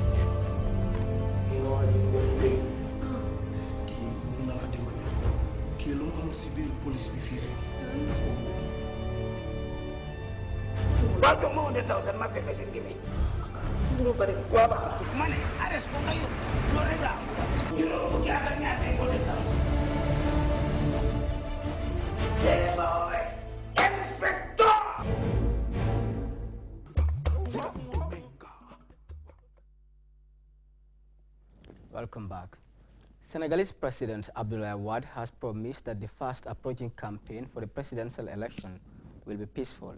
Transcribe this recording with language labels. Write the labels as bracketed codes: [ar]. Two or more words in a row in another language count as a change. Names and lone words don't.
[wo] kii lu mu amul si biir police bi fii rek waaw jox ma 100,000 ma fekk seen gémmiñ duro bari waaw ba ma ne arrest ko nga yóbbu loolu rek la juróom fukki at ak ñaar tey 100,000 boy inspector. [en] Welcome back. Senegalese President Abdoulaye Wade has promised that the fast approaching campaign for the presidential election will be peaceful.